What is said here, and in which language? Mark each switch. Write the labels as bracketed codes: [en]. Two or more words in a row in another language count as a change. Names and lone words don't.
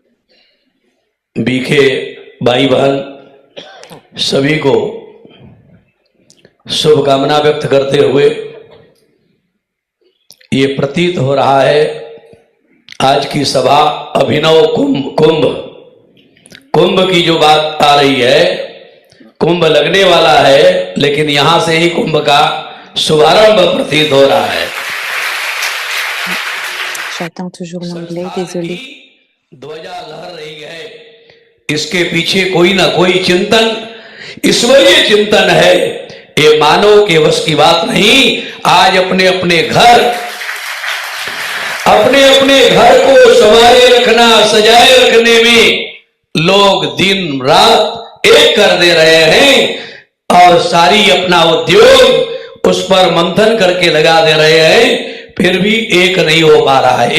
[hi] बीखे भाई बहन सभी को शुभकामना व्यक्त करते हुए ये प्रतीत हो रहा है आज की सभा अभिनव कुंभ की जो बात आ रही है, कुंभ लगने वाला है, लेकिन यहां से ही कुंभ का शुभारंभ प्रतीत हो रहा है। [fr] J'attends toujours l'anglais, désolé. [hi] ध्वजा लहर रही है, इसके पीछे कोई ना कोई चिंतन, ईश्वरीय चिंतन है। ये मानव के वश की बात नहीं। आज अपने अपने घर को संवारे रखना, सजाए रखने में लोग दिन रात एक कर दे रहे हैं और सारी अपना उद्योग उस पर मंथन करके लगा दे रहे हैं, फिर भी एक नहीं हो पा रहा है।